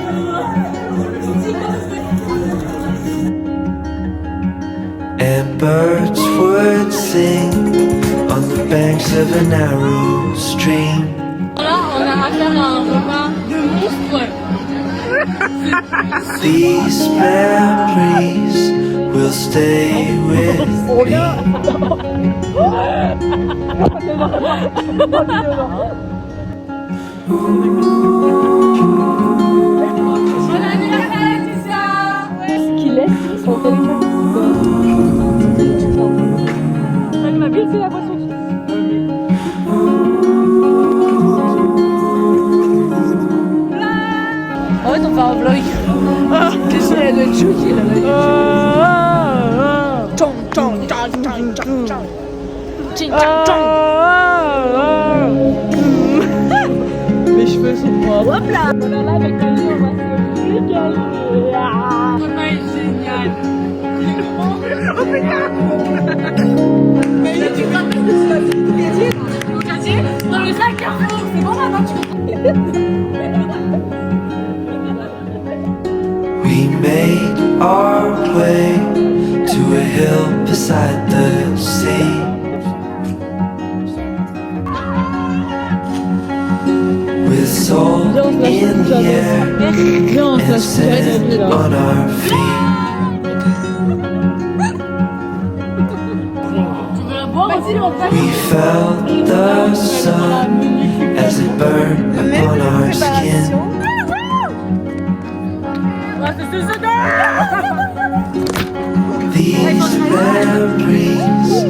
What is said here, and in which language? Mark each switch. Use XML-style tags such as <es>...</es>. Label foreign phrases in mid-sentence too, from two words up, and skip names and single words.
<en>And birds would sing on the banks of a narrow stream. These memories will stay with</en> <fr>Qui laisse son téléphone. Elle m'a baissé la boisson. En fait, on fait un vlog. Qu'est-ce qu'elle doit être choquée là. Tong tong tong tong tong tong. Ting tong tong. Mes cheveux sont propres. Hop là. Voilà, là, avec Maëlie, on va se régaler. On a une géniale. Oh putain. Maëlie, tu te rappelles de ça? Au quartier, dans le sac Carrefour. C'est bon maintenant, tu</fr> <en>We made our way to a hill beside the sea. With salt in the air and sand on our feet. We felt the sun as it burned upon our skin.</en> <fr>c'est ça. memories</fr>